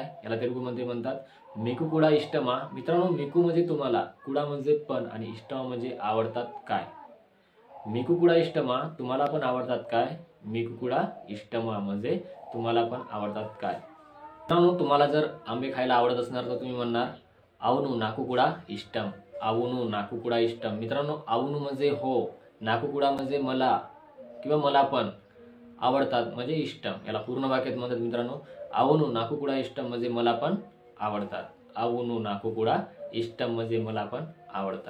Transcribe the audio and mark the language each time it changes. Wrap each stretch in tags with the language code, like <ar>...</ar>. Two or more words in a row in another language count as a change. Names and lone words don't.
<mr>याला तेलुगूमध्ये म्हणतात</mr> <te>మీకు కూడా ఇష్టమా।</te> <mr>मित्रांनो, मेकू म्हणजे तुम्हाला, कुडा म्हणजे पण आणि इष्टमा म्हणजे आवडतात काय।</mr> <te>మీకు కూడా ఇష్టమా,</te> <mr>तुम्हाला पण आवडतात काय,</mr> <te>మీకు కూడా ఇష్టమా</te> <mr>म्हणजे तुम्हाला पण आवडतात काय। मित्रांनो, तुम्हाला जर आंबे खायला आवडत असणार तर तुम्ही म्हणणार</mr> <te>అవును నాకు కూడా ఇష్టం, అవును నాకు కూడా ఇష్టం.</te> <mr>मित्रांनो आवुनु म्हणजे हो, नाकुकुडा म्हणजे मला किंवा मला पण आवडतात म्हणजे इष्टम. याला पूर्ण वाक्यात म्हणतात मित्रांनो</mr> <te>అవును నాకు కూడా ఇష్టం</te> <mr>म्हणजे मला पण आवडतात.</mr> <te>అవును నాకు కూడా ఇష్టం</te> <mr>म्हणजे मला पण आवडतात.</mr>